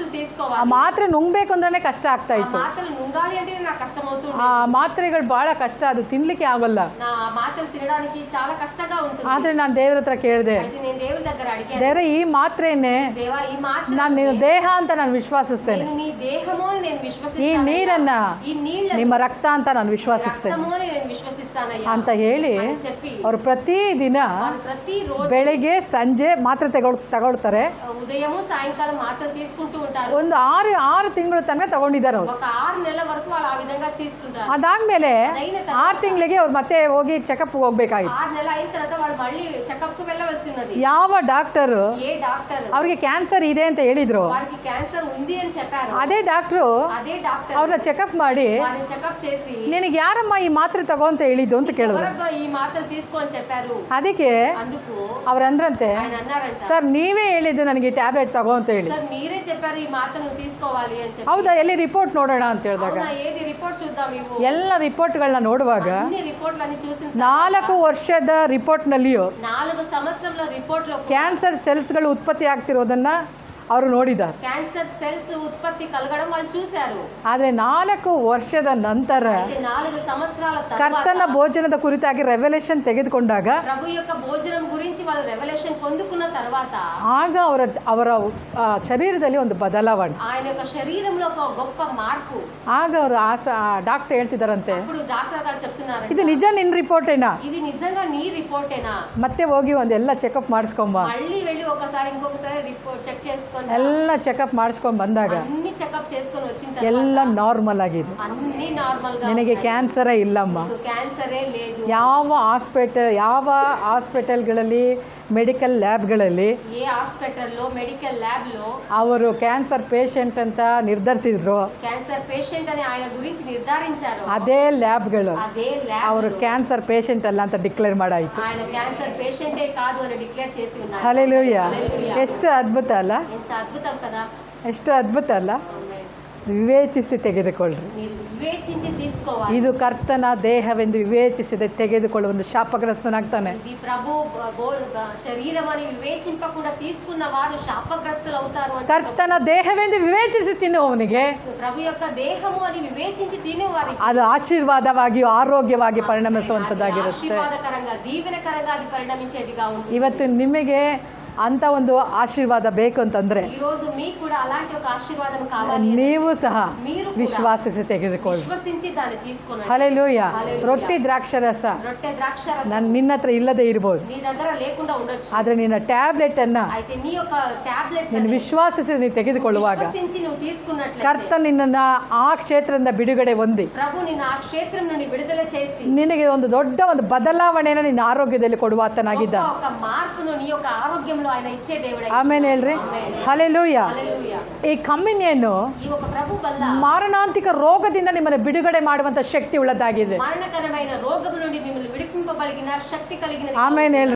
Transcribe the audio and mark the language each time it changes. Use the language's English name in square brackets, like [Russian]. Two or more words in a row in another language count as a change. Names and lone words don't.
[Telugu] ಆ తీసుకోవాలి. [Kannada] ಮಾತ್ರೆ ನುಂಗ್ಬೇಕು ಅಂದ್ರೆ ಕಷ್ಟ ಆಗ್ತಾ ఆ ಇತ್ತು. [Telugu] మాత్రలు నుంగాలి అంటే నాకు కష్టమవుతుంది. [Kannada] ಆ ಮಾತ್ರೆಗಳು ಬಹಳ ಕಷ್ಟ, ಅದು ತಿನ್ಲಿಕ್ಕೆ ಆಗೋಲ್ಲ. [Telugu] నా మాత్రలు తినడానికి చాలా కష్టంగా ఉంటుంది. [Kannada] ಆದರೆ ನಾನು ದೇವ್ರ ಹತ್ರ ಕೇಳಿದೆ, [Telugu] అయితే నేను దేవుని దగ్గర అడిగాను, [Kannada] ದೇವರೇ ಈ ಮಾತ್ರೆಯನ್ನೇ [Telugu] దేవా ఈ మాత్ర [Kannada] ನಾನು ನಿನ್ನ ದೇಹ ಅಂತ ನಾನು ವಿಶ್ವಾಸಿಸ್ತೇನೆ, [Telugu] నేను నీ దేహము అని నేను [Kannada] ಈ [Telugu] విశ్వసిస్తాను. [Kannada] ನೀರನ್ನ [Telugu] ఈ నీళ్ళ [Kannada] ನಿಮ್ಮ ರಕ್ತ ಅಂತ ನಾನು ವಿಶ್ವಾಸಿಸ್ತೇನೆ [Telugu] రక్తము అని నేను విశ్వసిస్తానయ్యా [Kannada] ಅಂತ ಹೇಳಿ [Telugu] అని చెప్పి [Kannada] ಅವರು ಪ್ರತಿದಿನ [Telugu] వారు ప్రతిరోజు [Kannada] ಬೆಳಿಗ್ಗೆ ಸಂಜೆ ಮಾತ್ರೆ ತಗೊಳ್ತಾರೆ. [Telugu] ఉదయము సాయంకాలం మాత్రలు తీసుకుంటూ ఉంటారు. [Kannada] ಒಂದು 6 ತಿಂಗಳು ತನಕ ತಗೊಂಡಿದ್ದಾರೆ ಅವರು. [Telugu] ఒక 6 నెలల వరకు వాళ్ళు ఆ విధంగా తీసుకుంటారు. [Kannada] ಅದಾದ್ಮೇಲೆ [Telugu] అయిన [Kannada] 6 ತಿಂಗಳಿಗೆ ಅವ್ರು ಮತ್ತೆ ಹೋಗಿ ಚೆಕಪ್ ಹೋಗ್ಬೇಕಾಗಿತ್ತು. [Telugu] 6 నెలలు అయిన తర్వాత వాళ్ళు మళ్ళీ చెకప్ కు వెళ్ళవలసి ఉన్నది. [Kannada] ಯಾವ ಡಾಕ್ಟರು [Telugu] ఏ డాక్టర్ [Kannada] ಅವ್ರಿಗೆ ಕ್ಯಾನ್ಸರ್ ಇದೆ ಅಂತ ಹೇಳಿದ್ರು, [Telugu] వారికి క్యాన్సర్ ఉంది అని చెప్పారు. [Kannada] ಅದೇ ಡಾಕ್ಟ್ರು [Telugu] అదే డాక్టర్ [Kannada] ಅವ್ರನ್ನ ಚೆಕಪ್ ಮಾಡಿ, [Telugu] వారిని చెకప్ చేసి [Kannada] ನಿನಗೆ ಯಾರಮ್ಮ ಈ ಮಾತ್ರೆ ತಗೋ ಅಂತ ಹೇಳಿದ್ದು ಅಂತ ಕೇಳಿದ್ರು. [Telugu] ఎవరబ్బా ఈ మాత్రలు తీసుకో అని చెప్పారు. [Kannada] ಅದಕ್ಕೆ [Telugu] అందుకు [Kannada] ಅವ್ರಂದ್ರಂತೆ, [Telugu] ఆయన అన్నారంట, [Kannada] ಸರ್ ನೀವೇ ಹೇಳಿದ್ದು ನನಗೆ ಟ್ಯಾಬ್ಲೆಟ್ ತಗೋ ಅಂತ ಹೇಳಿ. [Telugu] సార్ మీరే చెప్పారు ఈ మాత్రలు తీసుకోవాలి అని చెప్పి. [Kannada] ಹೌದಾ, ಎಲ್ಲಿ ರಿಪೋರ್ಟ್ ನೋಡೋಣ ಅಂತ ಹೇಳಿದಾಗ [Telugu] అవునా, ఏది రిపోర్ట్ చూద్దాం ఇవ్వు. [Kannada] ಎಲ್ಲ ರಿಪೋರ್ಟ್ಗಳನ್ನ ನೋಡುವಾಗ [Telugu] అన్ని రిపోర్ట్లన్నీ చూసిన [Kannada] 4 ವರ್ಷದ ರಿಪೋರ್ಟ್ನಲ್ಲಿಯೂ [Telugu] 4 సంవత్సరాల రిపోర్ట్లో [Kannada] ಕ್ಯಾನ್ಸರ್ ಸೆಲ್ಸ್ಗಳು ಉತ್ಪತ್ತಿ ಆಗ್ತಿರೋದನ್ನ ಅವರು ನೋಡಿದ್ದಾರೆ. [English] cancer cells [Telugu] ఉత్పత్తి కలగడం వాళ్ళు చూశారు. [Kannada] ಆದರೆ 4 ವರ್ಷದ ನಂತರ [Telugu] అయితే 4 సంవత్సరాల [Kannada] ಕರ್ತನ [Telugu] తర్వాత [Kannada] ಭೋಜನದ ಕುರಿತಾಗಿ ರೆವಲ್ಯೂಷನ್ ತೆಗೆದುಕೊಂಡಾಗ [Telugu] ప్రభు యొక్క భోజనం గురించి వాళ్ళు రెవల్యూషన్ పొందుకున్న తర్వాత [Kannada] ಆಗ ಅವರ ಶರೀರದಲ್ಲಿ ಒಂದು ಬದಲಾವಣೆ. [Telugu] ఆయన యొక్క శరీరంలో ఒక గొప్ప మార్పు. [Kannada] ಆಗ ಅವರು ಡಾಕ್ಟರ್ ಹೇಳ್ತಿದ್ದಾರಂತೆ, [Telugu] ఇప్పుడు డాక్టర్ గారు చెప్తున్నారు, [Kannada] ಇದು ನಿಜ ನಿನ್ನ ರಿಪೋರ್ಟೇನಾ, [Telugu] ఇది నిజంగా నీ రిపోర్టేనా, [Kannada] ಮತ್ತೆ ಹೋಗಿ ಒಂದೆಲ್ಲ ಚೆಕಪ್ ಮಾಡಿಸ್ಕೊಂಬ. [Telugu] మళ్ళీ వెళ్ళి ఒకసారి ఇంకొకసారి రిపోర్ట్ చెక్ చేసుకొని [Kannada] ಎಲ್ಲ ಚೆಕಪ್ ಮಾಡಿಸ್ಕೊಂಡು ಬಂದಾಗ [Telugu] అన్ని చెకప్ చేసుకొని వచ్చిన [Kannada] ಎಲ್ಲ [Telugu] తర్వాత [Kannada] ನಾರ್ಮಲ್ ಆಗಿದೆ, [Telugu] అన్ని నార్మల్ గా [Kannada] ನಿನಗೆ ಕ್ಯಾನ್ಸರೇ ಇಲ್ಲಮ್ಮ. [Telugu] ఉన్నాయి. క్యాన్సరే లేదు. [Kannada] ಯಾವ ಹಾಸ್ಪಿಟಲ್ಗಳಲ್ಲಿ ಮೆಡಿಕಲ್ ಲ್ಯಾಬ್ಗಳಲ್ಲಿ [Telugu] ఏ హాస్పిటల్లో [English] medical lab [Telugu] లో [Kannada] ಅವರು [English] cancer patient [Kannada] ಅಂತ ನಿರ್ಧರಿಸಿದ್ರು, [English] cancer patient [Telugu] అని ఆయన గురించి నిర్ధారించారు. [Kannada] ಅದೇ ಲ್ಯಾಬ್ಗಳು [Telugu] అదే ల్యాబ్ [Kannada] ಅವರು [English] cancer patient [Kannada] ಅಲ್ಲ ಅಂತ ಡಿಕ್ಲೇರ್ ಮಾಡಾಯಿತು. [Telugu] ఆయన క్యాన్సర్ పేషెంటే కాదు అని డిక్లేర్ చేసి ఉన్నారు. [Kannada] ಹಲ್ಲೆಲೂಯ. [Telugu] హల్లెలూయా. [Kannada] ಎಷ್ಟು ಅದ್ಭುತ ಅಲ್ಲ, [Telugu] ఎంత అద్భుతం కదా. [Kannada] ಎಷ್ಟು ಅದ್ಭುತ ಅಲ್ಲ. ವಿವೇಚಿಸಿ ತೆಗೆದುಕೊಳ್ಳ್ರಿ. [Telugu] మీరు వివేచించి తీసుకోవాలి. [Kannada] ಇದು ಕರ್ತನ ದೇಹವೆಂದು ವಿವೇಚಿಸದೆ ತೆಗೆದುಕೊಳ್ಳುವ ಒಂದು ಶಾಪಗ್ರಸ್ತನಾಗ್ತಾನೆ. [Telugu] ఇది ప్రభు శరీరం అని వివేచింపకుండా తీసుకున్న వారు శాపగ్రస్తులు అవుతారు అంటే [Kannada] ಕರ್ತನ ದೇಹವೆಂದು ವಿವೇಚಿಸಿ ತಿನ್ನುವವನಿಗೆ [Telugu] ప్రభు యొక్క దేహము అని వివేచించి తినేవారికి [Kannada] ಅದು ಆಶೀರ್ವಾದವಾಗಿಯೂ ಆರೋಗ್ಯವಾಗಿ ಪರಿಣಮಿಸುವಂಥದ್ದಾಗಿರುತ್ತೆ. [Telugu] ఆశీర్వాదకరంగా దీవెనకరంగా అది పరిణమించేదిగా ఉంటుంది. [Kannada] ಇವತ್ತು ನಿಮಗೆ ಅಂಥ ಒಂದು ಆಶೀರ್ವಾದ ಬೇಕು ಅಂತಂದರೆ [Telugu] ఈ రోజు మీకు కూడా అలాంటి ఒక ఆశీర్వాదం కావాలి. [Kannada] ನೀವು ಸಹ [Telugu] మీరు కూడా [Kannada] ವಿಶ್ವಾಸಿಸಿ ತೆಗೆದುಕೊಳ್ಳಿ. [Telugu] విశ్వసించి దాన్ని తీసుకొనండి. [Kannada] ಹಲ್ಲೆಲೂಯ. [Telugu] హల్లెలూయా. [Kannada] ರೊಟ್ಟಿ ದ್ರಾಕ್ಷರಸ [Telugu] రొట్టె ద్రాక్షరసం [Kannada] ನಿನ್ನ ಹತ್ರ ಇಲ್ಲದೆ ಇರ್ಬೋದು, [Telugu] నీ దగ్గర లేకుండా ఉండొచ్చు. [Kannada] ಆದರೆ ನಿನ್ನ ಟ್ಯಾಬ್ಲೆಟನ್ನು [Telugu] అయితే నీ యొక్క టాబ్లెట్ [Kannada] ನೀನು ವಿಶ್ವಾಸಿಸಿ ನೀನು ತೆಗೆದುಕೊಳ್ಳುವಾಗ [Telugu] విశ్వసించి నువ్వు తీసుకున్నట్లయితే [Kannada] ಕರ್ತ ನಿನ್ನನ್ನು ಆ ಕ್ಷೇತ್ರದಿಂದ ಬಿಡುಗಡೆ ಹೊಂದಿ [Telugu] ప్రభు నిన్ను ఆ క్షేత్రం నుండి విడుదల చేసి [Kannada] ನಿನಗೆ ಒಂದು ದೊಡ್ಡ ಒಂದು ಬದಲಾವಣೆಯನ್ನು ನಿನ್ನ ಆರೋಗ್ಯದಲ್ಲಿ ಕೊಡುವಾತನಾಗಿದ್ದ. [Telugu] ఒక మార్పును నీ యొక్క ఆరోగ్యంలో ఆయన ఇచ్చే దేవుడే. [Kannada] ಆಮೇಲೆ ಹೇಳ್ರಿ, ಆಮೆನ್. ಹಲ್ಲೆಲೂಯ. [Telugu] హల్లెలూయా. [Kannada] ಈ ಕಮ್ಯುನಿಯನ್ನು [Telugu] ఈ ఒక ప్రభు వల్ల [Kannada] ಮಾರಣಾಂತಿಕ ರೋಗದಿಂದ ನಿಮ್ಮನ್ನು ಬಿಡುಗಡೆ ಮಾಡುವಂತ ಶಕ್ತಿ ಉಳ್ಳದಾಗಿದೆ. [Telugu] మరణకరమైన రోగము నుండి మిమ్మల్ని విడిపింపబలిగిన శక్తి కలిగిన [Kannada] ಆಮೇಲೆ